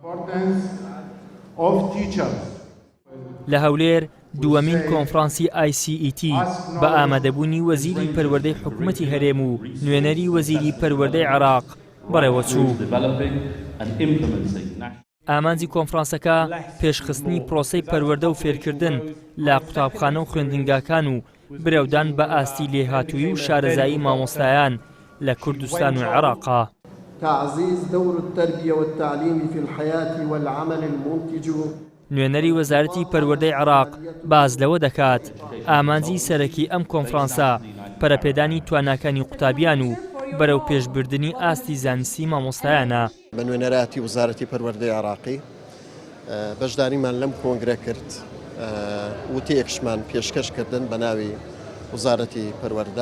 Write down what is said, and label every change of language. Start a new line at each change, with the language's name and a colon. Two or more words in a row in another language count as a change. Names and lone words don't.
Central Kurdish: لە هەولێر دووەمین کۆنفرانسی ICET بە ئامادەبوونی وەزیری پەروەردەی حکوومەتی هەرێم و نوێنەری وەزیری پەروەردەی عێراق بەڕێوەچوو. ئامانجی کۆنفرانسەکە پێشخستنی پرۆسەی پەروەردە و فێرکردن لە قوتابخانە و خوێندنگاکان و برەودان بە ئاستی لێهاتووی و شارەزایی مامۆستایان لە کوردستان و عێراقا.
Arabic: تعزيز دور التربية والتعليم في الحياة والعمل المنتج.
Central Kurdish: نوێنەری وەزارەتی پەروەردەی عێراق باز لەوە دەکات ئامانجی سەرەکی ئەم کۆنفرانسە پەرەپێدانی تواناکانی قوتابیان و بەرەو پێشبردننی ئاستی زانستی مامۆستایانە. بە نوێنەراتی وزارەتی پەروەردەی عێراقی بەشداریمان لەم کۆنگرە کرد وتەیەکشمان پێشکەشکردن بە ناوی وزارەتی پەروەردە.